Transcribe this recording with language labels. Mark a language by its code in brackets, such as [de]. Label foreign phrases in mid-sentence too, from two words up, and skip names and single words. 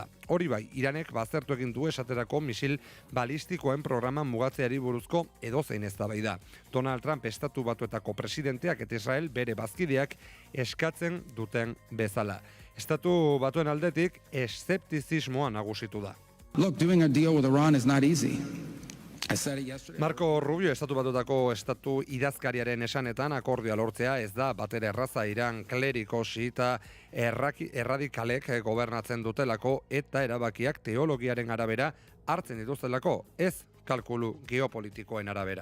[eu] Hori bai, Iranek baztertu egin du esaterako misil balistikoen programa mugatzeari buruzko edozein eztabaida. Donald Trump Estatu Batuetako presidenteak eta Israel bere bazkideak eskatzen duten bezala. Estatu Batuen aldetik eszeptizismoa nagusitu da. [en] Look, doing a deal with Iran is not easy. [eu] Marco Rubio Estatu Batuetako estatu idazkariaren esanetan akordioa lortzea ez da batere erraza. Iran kleriko xiita erradikalek gobernatzen dutelako eta erabakiak teologiaren arabera hartzen dituztelako, ez kalkulu geopolitikoen arabera.